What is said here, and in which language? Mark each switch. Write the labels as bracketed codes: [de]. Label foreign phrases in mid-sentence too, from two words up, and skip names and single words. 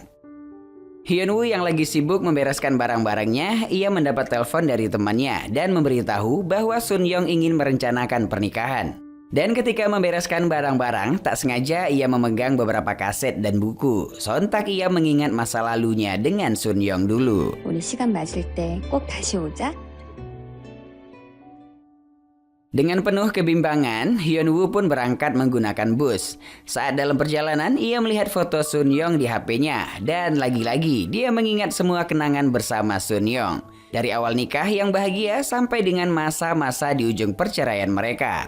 [id] Hyunwoo yang lagi sibuk membereskan barang-barangnya, ia mendapat telepon dari temannya dan memberitahu bahwa Sun Young ingin merencanakan pernikahan. Dan ketika membereskan barang-barang, tak sengaja ia memegang beberapa kaset dan buku. Sontak ia mengingat masa lalunya dengan Sun Young dulu. [ko] 우리 시간 맞을 때 꼭 다시 오자. [id] Dengan penuh kebimbangan, Hyunwoo pun berangkat menggunakan bus. Saat dalam perjalanan, ia melihat foto Sun Young di HP-nya. Dan lagi-lagi, dia mengingat semua kenangan bersama Sun Young. Dari awal nikah yang bahagia sampai dengan masa-masa di ujung perceraian mereka.